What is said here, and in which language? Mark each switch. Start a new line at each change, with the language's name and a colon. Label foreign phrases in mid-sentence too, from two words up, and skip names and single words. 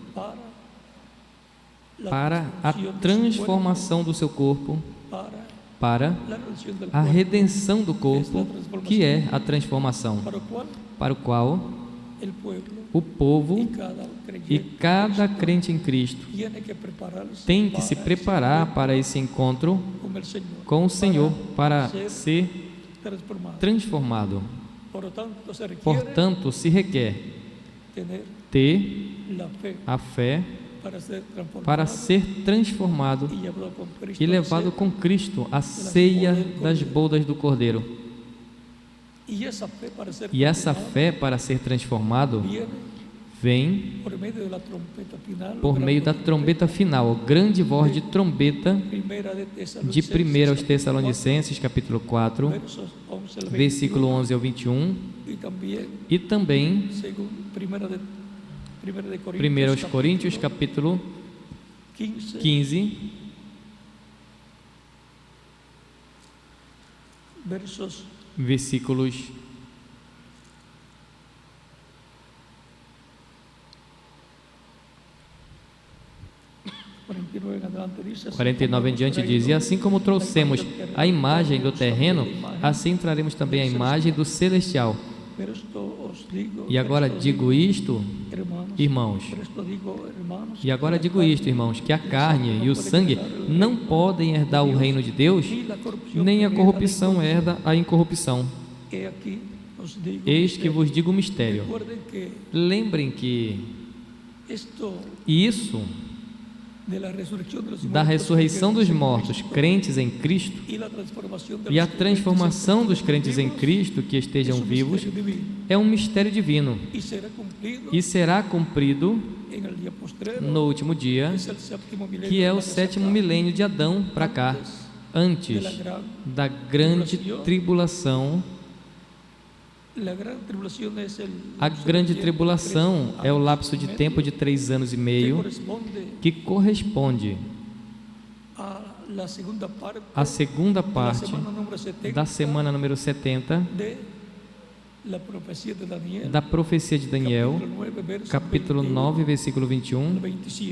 Portuguese: para a transformação do seu corpo, para a redenção do corpo, que é a transformação, para o qual o povo e cada crente em Cristo tem que se preparar para esse encontro com o Senhor, para ser transformado. Portanto, se requer ter a fé para ser transformado
Spanish: y llevado con Cristo
Portuguese: e
Spanish: al
Portuguese: levado
Spanish: cielo.
Portuguese: com Cristo à ceia das bodas do Cordeiro.
Spanish: Y esa fe para ser
Portuguese: E essa transformado fé para ser transformado
Spanish: viene
Portuguese: vem
Spanish: por medio de la trompeta final,
Portuguese: por meio da trombeta final, grande voz de trombeta
Spanish: primera de
Portuguese: de 1 aos
Spanish: Tesalonicenses,
Portuguese: Tessalonicenses, capítulo 4,
Spanish: versos 11 al
Portuguese: versículo 21, 11 ao 21,
Spanish: y también
Portuguese: e também
Spanish: según primera de
Portuguese: 1 aos Coríntios, capítulo 15, 15,
Spanish: versos
Portuguese: versículos
Spanish: 49 en adelante dice, así
Portuguese: 49 em
Spanish: como
Portuguese: diante
Spanish: hemos
Portuguese: diz: E
Spanish: traído
Portuguese: assim como trouxemos a imagem do terreno, assim traremos também a imagem do celestial.
Spanish: Pero esto os digo,
Portuguese: E agora
Spanish: pero esto
Portuguese: digo isto,
Spanish: hermanos,
Portuguese: irmãos,
Spanish: pero esto digo, hermanos,
Portuguese: e agora
Spanish: que la
Portuguese: digo isto,
Spanish: carne
Portuguese: irmãos, que a carne e o sangue não podem herdar o reino de Deus,
Spanish: ni la corrupción
Portuguese: nem a
Spanish: hereda la
Portuguese: corrupção herda a incorrupção.
Spanish: He aquí os digo,
Portuguese: Eis que vos digo um mistério.
Spanish: recuerden que
Portuguese: Lembrem que
Spanish: esto
Portuguese: isso
Spanish: de la resurrección de los
Portuguese: da
Spanish: muertos,
Portuguese: ressurreição dos
Spanish: creyentes en mortos, Cristo,
Portuguese: crentes em Cristo,
Spanish: y la transformación de
Portuguese: e a
Spanish: los
Portuguese: transformação dos crentes em
Spanish: vivos,
Portuguese: Cristo que estejam
Spanish: es un
Portuguese: vivos,
Spanish: misterio divino,
Portuguese: é um mistério divino
Spanish: y será cumplido
Portuguese: e será cumprido
Spanish: en el día postrero,
Portuguese: no último dia,
Spanish: que es el séptimo milenio
Portuguese: que é
Spanish: de
Portuguese: o
Spanish: la
Portuguese: sétimo
Spanish: desacá,
Portuguese: milênio de Adão para cá,
Spanish: de
Portuguese: antes
Spanish: la gran
Portuguese: da grande tribulação.
Spanish: La gran tribulación es el
Portuguese: A
Spanish: lapso
Portuguese: grande
Spanish: de tiempo de
Portuguese: tribulação
Spanish: 3
Portuguese: é o
Spanish: años
Portuguese: lapso
Spanish: y
Portuguese: de
Spanish: medio,
Portuguese: tempo de 3 anos e
Spanish: que
Portuguese: meio,
Spanish: corresponde
Portuguese: que corresponde
Spanish: a la segunda parte
Portuguese: à segunda
Spanish: de la
Portuguese: parte
Spanish: semana número 70
Portuguese: da semana número 70
Spanish: de la profecía de Daniel,
Portuguese: da profecia de Daniel,
Spanish: capítulo 9, versos
Portuguese: capítulo
Spanish: 21
Portuguese: 9, versículo
Spanish: al
Portuguese: 21
Spanish: 27.